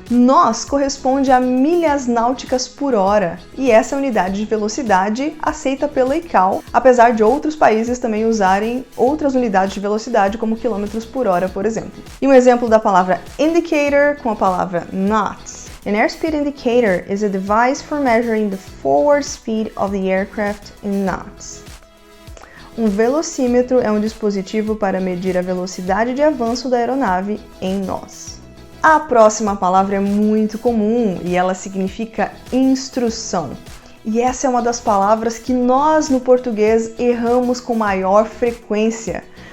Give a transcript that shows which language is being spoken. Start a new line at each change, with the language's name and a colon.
Portuguese: Nós corresponde a milhas náuticas por hora, e essa é a unidade de velocidade aceita pela ICAO, apesar de outros países também usarem outras unidades de velocidade, como quilômetros por hora, por exemplo. E um exemplo da palavra indicator com a palavra knots.
English: An airspeed indicator is a device for measuring the forward speed of the aircraft in knots.
Portuguese: Um velocímetro é um dispositivo para medir a velocidade de avanço da aeronave em nós. A próxima palavra é muito comum e ela significa instrução. E essa é uma das palavras que nós no português erramos com maior frequência.